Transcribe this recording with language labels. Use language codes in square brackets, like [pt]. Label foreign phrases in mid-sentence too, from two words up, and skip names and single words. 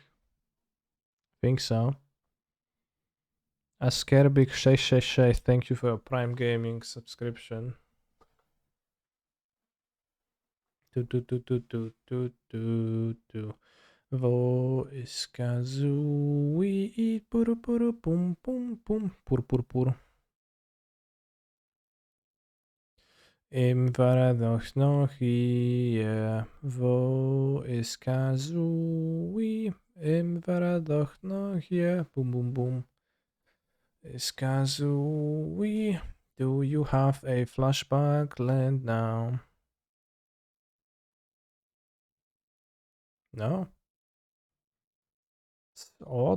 [en] Think so. Askerbik Shay, thank you for your Prime Gaming subscription. Do. [de] Wo ist Kazooie? Pur, pur, pum, pum, pum. Pur, pur, pur. Im war er doch noch hier. Wo ist Kazooie? Im war er doch noch hier. Boom, boom, boom. [en] Is Kazooie? Do you have a flashback land now? No? It's odd.